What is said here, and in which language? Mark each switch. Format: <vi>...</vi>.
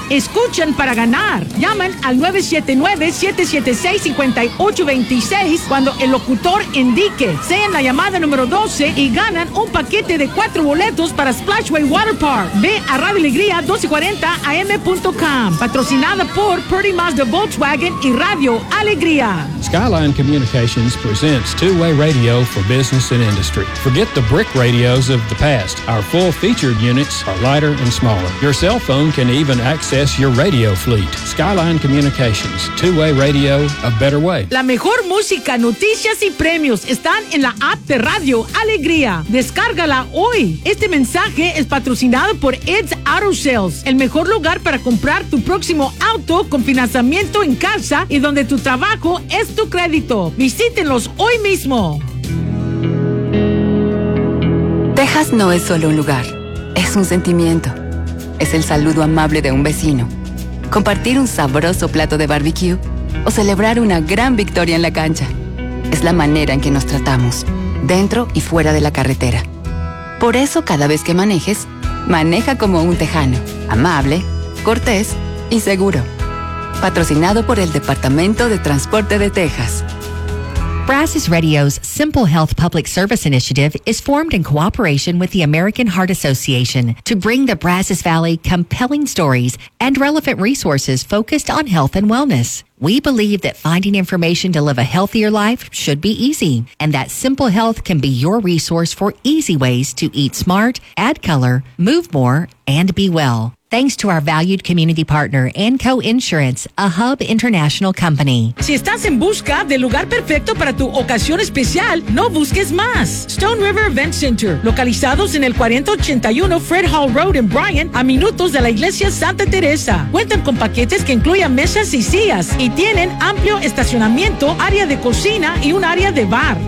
<es>Escuchan para ganar. Llaman al 979-776-5826 cuando el locutor indique. Sean la llamada número 12 y ganan un paquete de 4 boletos para Splashway Water Park. Ve a Radio Alegría 1240am.com. Patrocinada por Pretty Mazda Volkswagen y Radio Alegría.</es> <en>Skyline Communications presents two-way radio for business and industry. Forget the brick radios of the past. Our full-featured units are lighter and smaller. Your cell phone can even access your radio fleet. Skyline Communications, two-way radio, a better way.</en> <es>La mejor música, noticias y premios están en la app de Radio Alegría. Descárgala hoy. Este mensaje es patrocinado por Ed's Auto Sales, el mejor lugar para comprar tu próximo auto con financiamiento en casa y donde tu trabajo es tu crédito. Visítenlos hoy mismo. Texas no es solo un lugar, es un sentimiento. Es el saludo amable de un vecino, compartir un sabroso plato de barbecue o celebrar una gran victoria en la cancha. Es la manera en que nos tratamos, dentro y fuera de la carretera. Por eso, cada vez que manejes, maneja como un tejano, amable, cortés y seguro. Patrocinado por el Departamento de Transporte de Texas.</es> <en>Brazos Radio's Simple Health Public Service Initiative is formed in cooperation with the American Heart Association to bring the Brazos Valley compelling stories and relevant resources focused on health and wellness. We believe that finding information to live a healthier life should be easy, and that Simple Health can be your resource for easy ways to eat smart, add color, move more, and be well. Thanks to our valued community partner and co-insurance, a Hub International Company.</en> <es>Si estás en busca del lugar perfecto para tu ocasión especial, no busques más. Stone River Event Center, localizados en el 4081 Fred Hall Road en Bryan, a minutos de la Iglesia Santa Teresa. Cuentan con paquetes que incluyen mesas y sillas y tienen amplio estacionamiento, área de cocina y un área de bar.</es>